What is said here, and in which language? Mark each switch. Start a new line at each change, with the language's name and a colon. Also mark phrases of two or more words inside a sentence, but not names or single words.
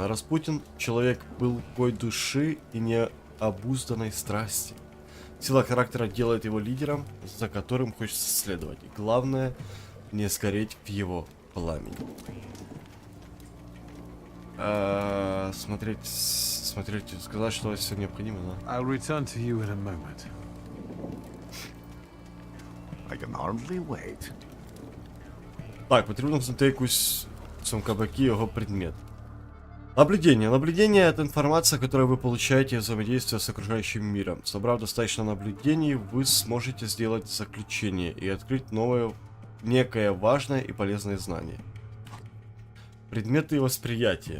Russian: Распутин — человек пылкой души и необузданной страсти. Сила характера делает его лидером, за которым хочется следовать. И главное — не сгореть в его пламени. Смотреть, сказать, что все необходимо, да?
English: I'll return to you in a moment. I can hardly wait.
Ukrainian: Так, потрібно знайти якусь в цьому кабаке його предмет.
Russian: Наблюдение. Наблюдение — это информация, которую вы получаете из взаимодействия с окружающим миром. Собрав достаточно наблюдений, вы сможете сделать заключение и открыть новое, некое важное и полезное знание. Предметы восприятия.